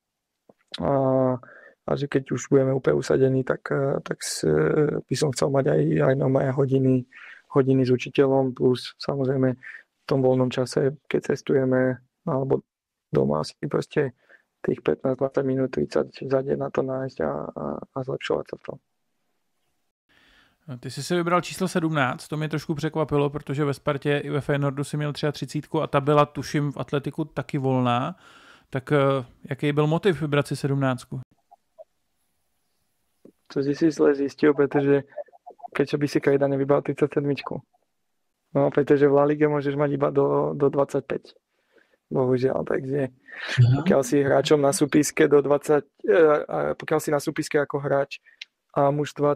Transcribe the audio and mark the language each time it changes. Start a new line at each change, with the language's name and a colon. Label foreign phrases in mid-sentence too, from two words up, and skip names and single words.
Slovak: a že keď už budeme úplne usadení, tak by som chcel mať aj nové hodiny s učiteľom, plus samozrejme v tom voľnom čase, keď cestujeme alebo doma si proste tých 15-20 minút, 30 za deň na to nájsť a zlepšovať sa v tom.
Czech: Ty jsi si vybral číslo 17, to mě trošku překvapilo, protože ve Spartě i ve Feyenoordu si měl 33 a ta byla, tuším, v atletiku taky volná. Tak jaký byl motiv vybrat si 17?
Slovak: To si zle zistil, pretože prečo by si Krejda nevybral 37? No, pretože v La Lige môžeš mať iba do 25. Bohužiaľ, takže pokiaľ si hráčom na súpiske do 20, pokiaľ si na súpiske ako hráč A mužstva,